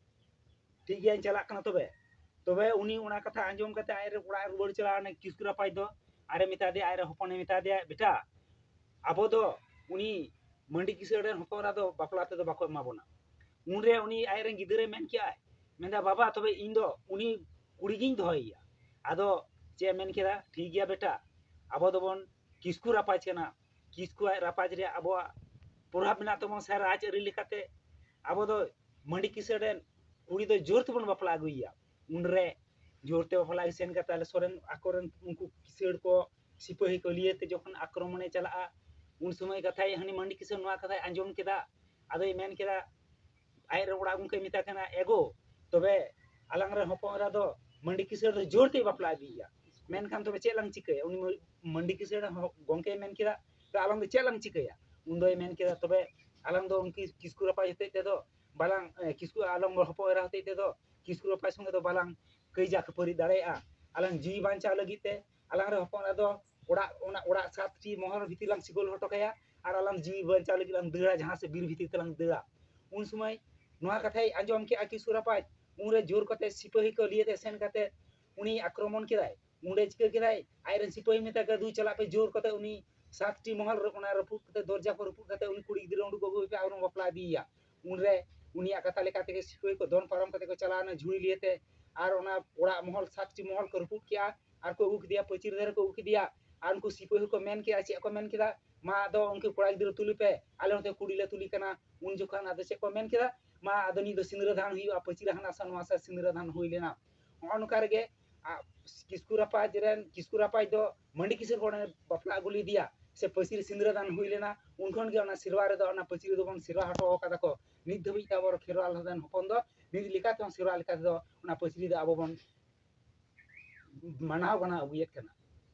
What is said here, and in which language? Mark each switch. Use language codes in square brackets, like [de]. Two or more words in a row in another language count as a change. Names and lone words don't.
[sat] ठीक गया चला कना तबे उनी उना कथा आंजम कते आरे उड़ा रुबड़ चला ने किसकुरा पाइ दो आरे मिता दे आरे हपन मिता दे बेटा आबो दो उनी मंडी किसड़ रन हपन रा दो बापला ते दो बाको मा बोना उनरे उनी आरे गिदरे मेन किया मेंदा बाबा तबे इन दो उनी कुड़ी गिन दोहइया आदो चे मेन केदा ठीक गया बेटा आबो दोबन किसकु रापाज केना किसकु रापाज रे आबो प्रभाव मेना तबन से राज अरि लेकाते आबो दो मंडी किसड़ेन कुड़ी दो जोर तबन बापला अगुइया उनरे जोरते बापला सेन कता सोरेन आकोरन उनको किसड़ को सिपाही को लिए ते जखन आक्रमणे चला उन समय कथा हनी मंडी किसड़ नवा कथा आंजम केदा आदो मेन केदा आयरे उड़ा उनके मिता केना एगो तबे आलांग रे हपन रा दो मंडी किसड़ दो जोरते बापला अगुइया मेनखान तबे चेलांग चिकया उनी मंडी किसड़ गोंके मेन केदा तो आलांग दो चेलांग चिकया उन दो मेन केदा तबे आलांग दो उनकी किसकु रपाय हते ते दो बालांग किसकु आलांग हपन रा हते ते दो किसकु रपाय संगे दो बालांग कईजा खपरी दाड़ेया आलांग जी बांचा लगी ते आलांग रे हपन रा दो ओड़ा सातटी मोहर भीति लांग सिगोल हटो कया और आलांग जी बांचा लगी लांग दड़ा जहां से बीर भीति तलांग दड़ा उन समय नवा कथाय आंजम के किसकु रपाय उनरे जोर कते सिपाही को लिए ते सेन कते उनी आक्रमण केदाय उंडे चिका केदाय आयरन सिपाही मेता के दु चला पे जोर कते उनी सातटी महल रपना रपुट कते दरजा को रपुट कते उनी कुड़ी गिदरा उंडु गगु पे आउन बापला दिया उनरे उनिया कथा लेका ते सिपाही को दोन पारम कते को चलाना झुड़ी लिएते आर ओना ओड़ा महल सातटी महल को रपुट किया आर को उक दिया पचिर दर को उक दिया आर उनको सिपाही को मेन किया चे को मेन किदा मा दो उनके कोड़ा गिदरा तुली पे आले होते कुड़ी ले तुली कना उन जोखान आदो चे को मेन किदा मा आदनी दो सिंदरा धान हुई पचिर हाना सन वासा सिंदरा धान हुई लेना ओनका रे किसकु रापाय दो मंडी किसर को बापला गुली दिया से पचिर सिंदरा दान हुई लेना उनखन के ओना सिरवा रे दो ओना पचिर दो बन सिरवा हटो कदा को नित धबी ताबर खेरवाल हदन हपन दो नित लिका तो सिरवा लिका दो ओना पचिर दो आबो बन मानाव गना अबुयत कना।